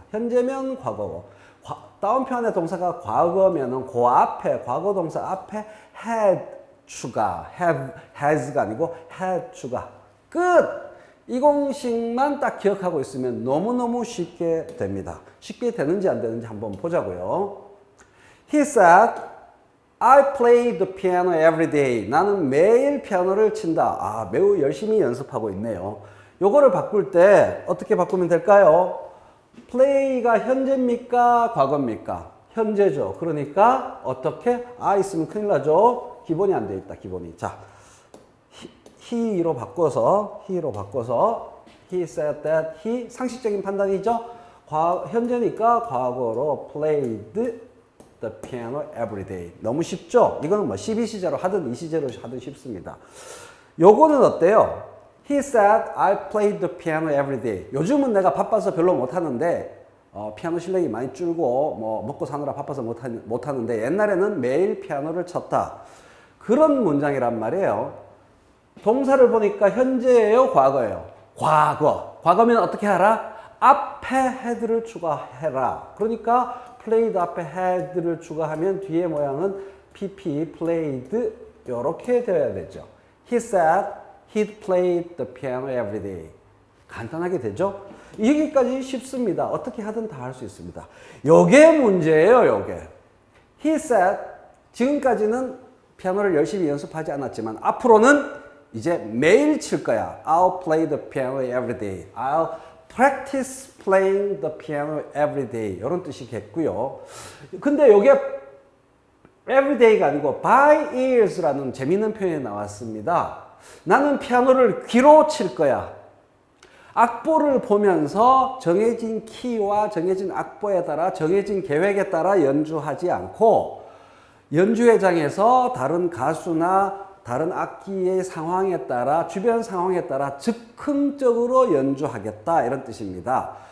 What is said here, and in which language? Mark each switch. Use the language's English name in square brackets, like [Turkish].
[Korean] 현재면 과거고 따옴표 안에 동사가 과거면은 그 앞에 과거 동사 앞에 had 추가, have, has가 아니고 had 추가. 끝! 이 공식만 딱 기억하고 있으면 너무너무 쉽게 됩니다. 쉽게 되는지 안 되는지 한번 보자고요. [English] He said, I play the piano every day. [Korean] 나는 매일 피아노를 친다. 아, 매우 열심히 연습하고 있네요. 요거를 바꿀 때 어떻게 바꾸면 될까요? play가 현재입니까? 과거입니까? 현재죠. 그러니까 어떻게? I 있으면 큰일 나죠. 기본이 안 돼 있다. 기본이. 자, he로 바꿔서 [English] he said that he [Korean] 상식적인 판단이죠. 현재니까 과거로 [English] played the piano every day. [Korean] 너무 쉽죠? 이거는 뭐 12시제로 하든 2시제로 하든 쉽습니다. 요거는 어때요? [English] He said, I played the piano every day. [Korean] 요즘은 내가 바빠서 별로 못하는데 피아노 실력이 많이 줄고 뭐 먹고 사느라 바빠서 못하는데 옛날에는 매일 피아노를 쳤다. 그런 문장이란 말이에요. 동사를 보니까 현재예요? 과거예요? 과거. 과거면 어떻게 하라? 앞에 had를 추가해라. 그러니까 played 앞에 had를 추가하면 뒤에 모양은 pp, played 이렇게 되어야 되죠. [English] He said he'd played the piano every day. [Korean] 간단하게 되죠? 여기까지 쉽습니다. 어떻게 하든 다 할 수 있습니다. 요게 문제예요, 요게. [English] He said, [Korean] 지금까지는 피아노를 열심히 연습하지 않았지만 앞으로는 이제 매일 칠 거야. [English] I'll play the piano every day. I'll practice playing the piano every day. [Korean] 이런 뜻이겠고요. 근데 요게 every day가 아니고 by ears라는 재미있는 표현이 나왔습니다. 나는 피아노를 귀로 칠 거야. 악보를 보면서 정해진 키와 정해진 악보에 따라 정해진 계획에 따라 연주하지 않고 연주회장에서 다른 가수나 다른 악기의 상황에 따라 주변 상황에 따라 즉흥적으로 연주하겠다 이런 뜻입니다.